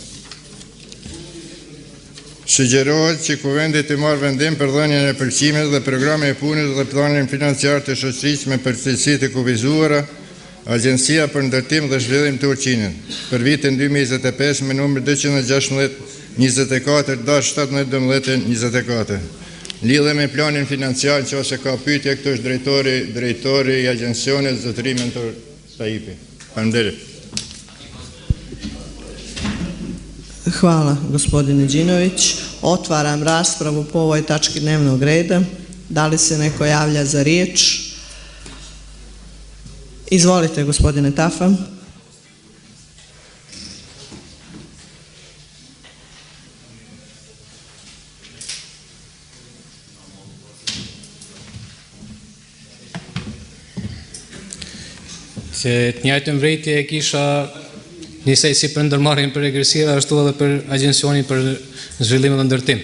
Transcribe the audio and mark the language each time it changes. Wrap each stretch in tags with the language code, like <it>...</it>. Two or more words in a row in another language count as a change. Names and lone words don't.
<sq>Sugjerohet që kuvendi të marrë vendim për dhënien e pëlqimit dhe programit e punës dhe planin financiar të shoqërisë me përgjegjësi të kufizuara, Agjencia për Ndërtim dhe Zhvillim të Ulqinit, për vitin 2025 me numër 216-24, datë 17-12-24. Lidhe me planin financiar, që ose ka pyetje, këto është drejtori i agjencionit, zotëri Mentor Tajipi. Faleminderit.</sq> <sr>Hvala, gospodine Đinović. Otvaram raspravu po ovoj tački dnevnog reda. Da li se neko javlja za riječ? Izvolite, gospodine Tafa.</sr> <sq>Se të njëjtën vrejtje e kisha njësej si për ndërmarrjen për regresiva, ashtu edhe për Agjencionin për Zhvillim dhe Ndërtim.</sq>